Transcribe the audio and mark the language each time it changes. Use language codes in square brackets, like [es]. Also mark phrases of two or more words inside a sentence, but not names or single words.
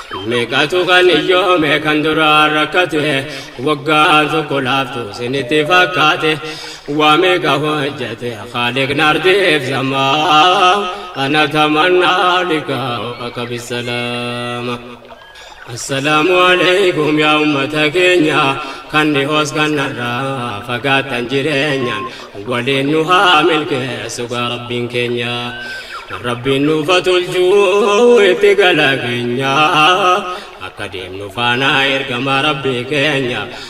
[om] Meeqatu kan iyyoome, kan duraan rakkate, waggaan tokko laaftu sinitti fakkaate, waa meeqa hojjate, Khaaliq nardiif zamaa, [ar] أنا تمنى لقاءك بالسلامة. السلام عليكم يا أمة كينيا، [om] kan dhihoos kan narraa fagaatan jireenyaan, waliin nu haa milkeessu gaa Rabbiin keenya. Rabbiin nuuf haa tolchuu itti gala keenya, akka deemnu faana ergama Rabbii keenya.